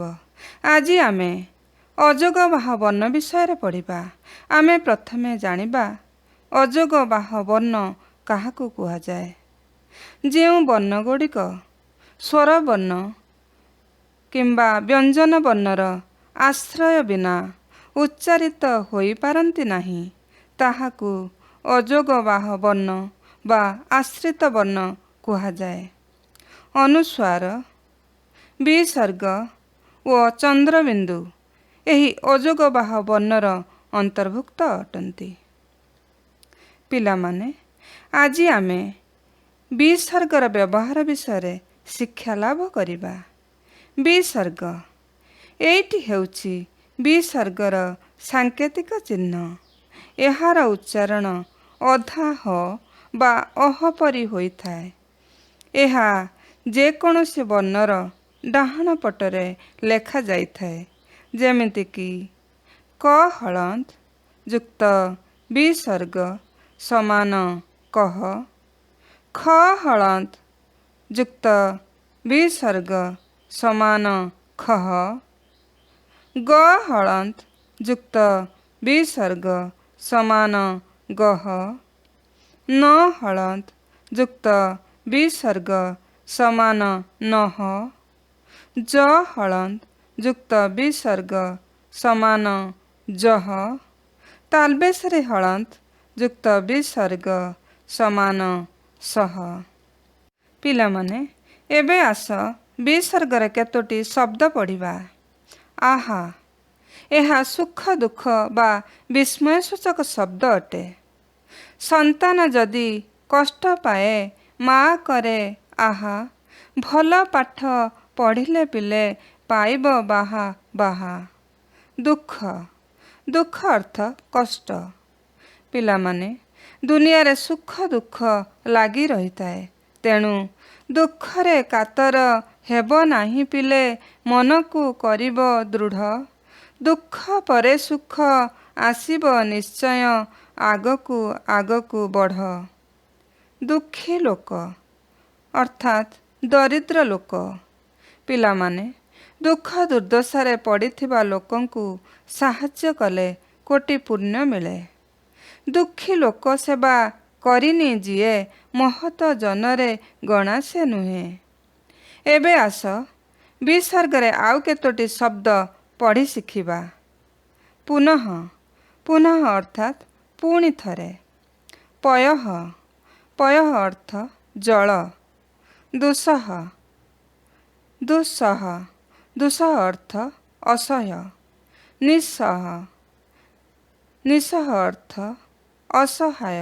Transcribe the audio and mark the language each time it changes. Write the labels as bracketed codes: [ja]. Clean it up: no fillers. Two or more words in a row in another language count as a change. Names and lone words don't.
[or] ଆଜି ଆମେ ଅଯୋଗ ବାହ ବର୍ଣ୍ଣ ବିଷୟ ପଢ଼ିବା। ଆମେ ପ୍ରଥମେ ଜାଣିବା ଅଯୋଗ ବାହ ବର୍ଣ୍ଣ କାହାକୁ କୁହା ଯାଏ। ଯେଉଁ ବର୍ଣ୍ଣ ଗୁଡ଼ିକ ସ୍ୱର ବର୍ଣ୍ଣ କିମ୍ବା ବ୍ୟଞ୍ଜନ ବର୍ଣ୍ଣର ଆଶ୍ରୟ ବିନା ଉଚ୍ଚାରିତ ହୋଇ ପାରନ୍ତି ନାହିଁ ତାହାକୁ ଅଯୋଗ ବାହ ବର୍ଣ୍ଣ ବା ଆଶ୍ରିତ ବର୍ଣ୍ଣ କୁହା ଯାଏ। ଅନୁସ୍ୱାର ବିସର୍ଗ ଓ ଚନ୍ଦ୍ରବିନ୍ଦୁ ଏହି ଅଯୋଗ ବାହ ବର୍ଣ୍ଣର ଅନ୍ତର୍ଭୁକ୍ତ ଅଟନ୍ତି। ପିଲାମାନେ ଆଜି ଆମେ ବିସର୍ଗର ବ୍ୟବହାର ବିଷୟ ଶିକ୍ଷା ଲାଭ କରିବା। ବିସର୍ଗ ଏଇଟି ହେଉଛି ବିସର୍ଗର ସାଙ୍କେତିକ ଚିହ୍ନ। ଏହାର ଉଚ୍ଚାରଣ ଅଧା ହ ବା ଅହ ପରି ହୋଇଥାଏ। ଏହା ଯେକୌଣସି ବର୍ଣ୍ଣର ଡାହାଣ ପଟରେ ଲେଖା ଯାଇଥାଏ। ଯେମିତି କି କ ହଳନ୍ତ ଯୁକ୍ତ ବିସର୍ଗ ସମାନ କହ, ଖ ହଳନ୍ତ ଯୁକ୍ତ ବିସର୍ଗ ସମାନ ଖହ, ଗ ହଳନ୍ତ ଯୁକ୍ତ ବିସର୍ଗ ସମାନ ଗହ, ନ ହଳନ୍ତ ଯୁକ୍ତ ବିସର୍ଗ ସମାନ ନହ, ଜ ହଳନ୍ତ ଯୁକ୍ତ ବିସର୍ଗ ସମାନ ଜହ, ତାଳବେସରେ ହଳନ୍ତ ଯୁକ୍ତ ବିସର୍ଗ ସମାନ ସହ। ପିଲାମାନେ ଏବେ ଆସ ବିସର୍ଗର କେତୋଟି ଶବ୍ଦ ପଢ଼ିବା। ଆହା ଏହା ସୁଖ ଦୁଃଖ ବା ବିସ୍ମୟ ସୂଚକ ଶବ୍ଦ ଅଟେ। ସନ୍ତାନ ଯଦି କଷ୍ଟ ପାଏ ମାଁ କରେ ଆହା, ଭଲ ପାଠ ପଢ଼ିଲେ ପିଲେ ପାଇବ ବାହା ବାହା। ଦୁଃଖ ଦୁଃଖ ଅର୍ଥ କଷ୍ଟ। ପିଲାମାନେ ଦୁନିଆ ରେ ସୁଖ ଦୁଃଖ ଲାଗି ରହିଥାଏ। ତେଣୁ ଦୁଃଖରେ କାତର ହେବ ନାହିଁ ପିଲେ ମନକୁ କରିବ ଦୃଢ଼। ଦୁଃଖ ପରେ ସୁଖ ଆସିବ ନିଶ୍ଚୟ ଆଗକୁ ଆଗକୁ ବଢ଼। ଦୁଃଖୀ ଲୋକ ଅର୍ଥାତ ଦରିଦ୍ର ଲୋକ। ପିଲାମାନେ ଦୁଃଖ ଦୁର୍ଦ୍ଦଶାରେ ପଡ଼ିଥିବା ଲୋକଙ୍କୁ ସାହାଯ୍ୟ କଲେ କୋଟି ପୁଣ୍ୟ ମିଳେ। ଦୁଃଖୀ ଲୋକ ସେବା କରିନି ଯିଏ ମହତ ଜନରେ ଗଣା ସେ ନୁହେଁ। ଏବେ ଆସ ବିସର୍ଗରେ ଆଉ କେତୋଟି ଶବ୍ଦ ପଢ଼ି ଶିଖିବା। ପୁନଃ ପୁନଃ ଅର୍ଥାତ ପୁଣି ଥରେ। ପୟଃ ପୟଃ ଅର୍ଥ ଜଳ। ଦୁଃସହ ଦୁସ୍ସହ ଦୁଃସହ ଅର୍ଥ ଅସହ୍ୟ। ନିଃସହ ନିସ୍ସହ ଅର୍ଥ ଅସହାୟ।